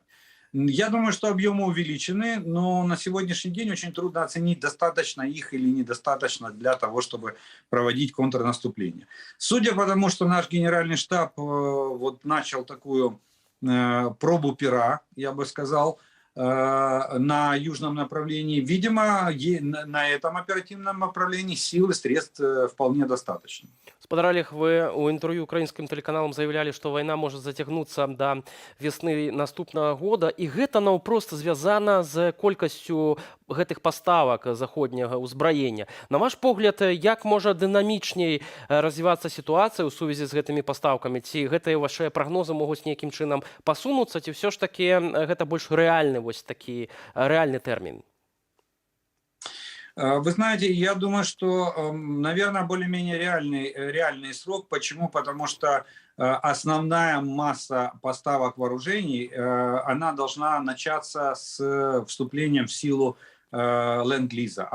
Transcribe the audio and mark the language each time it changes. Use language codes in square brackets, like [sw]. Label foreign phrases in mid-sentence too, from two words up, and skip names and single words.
[ru] Я думаю, что объемы увеличены, но на сегодняшний день очень трудно оценить, достаточно их или недостаточно для того, чтобы проводить контрнаступление. Судя по тому, что наш генеральный штаб вот начал такую пробу пера, я бы сказал, на южном направлении, видимо, на этом оперативном направлении сил и средств вполне достаточно. [be] Спадар Олег, вы у інтэрв'ю украінскім тэлеканалам заявлялі, што вайна можа зацягнуцца да весны наступнага года, і гэта наўпрост звязана з колькасцю гэтых паставак заходняга ўзбраення. На ваш погляд, як можа дынамічней развівацца сітуацыя ў сувязі з гэтымі пастаўкамі? Ці гэтыя вашыя прагнозы могуць нейкім чынам пасунуцца, ці ўсё ж такі гэта больш рэальны вось такі рэальны тэрмін? [ru] Вы знаете, я думаю, что, наверное, более-менее реальный срок. Почему? Потому что основная масса поставок вооружений, она должна начаться с вступлением в силу ленд-лиза.